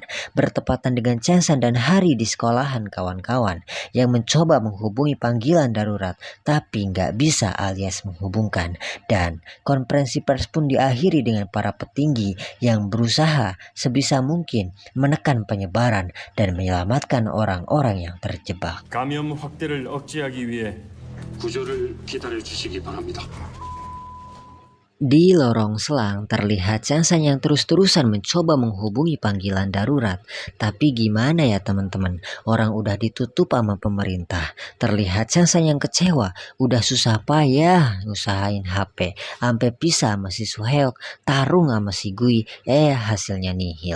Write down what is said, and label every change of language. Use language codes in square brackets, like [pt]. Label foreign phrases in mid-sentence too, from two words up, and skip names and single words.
[id] Bertepatan dengan Changsan dan hari di sekolahan kawan-kawan yang mencoba menghubungi panggilan darurat tapi nggak bisa alias menghubungkan, dan konferensi pers pun diakhiri dengan para petinggi yang berusaha sebisa mungkin menekan penyebaran dan menyelamatkan orang-orang yang terjebak. [ko] 감염 확대를 억제하기 위해 구조를 기다려 주시기 바랍니다. [id] Di lorong selang terlihat Changsan yang terus-terusan mencoba menghubungi panggilan darurat. Tapi gimana ya teman-teman, orang udah ditutup sama pemerintah. Terlihat Changsan yang kecewa, udah susah payah usahain HP, sampai pisah sama si Suheok, tarung sama si Gui, hasilnya nihil.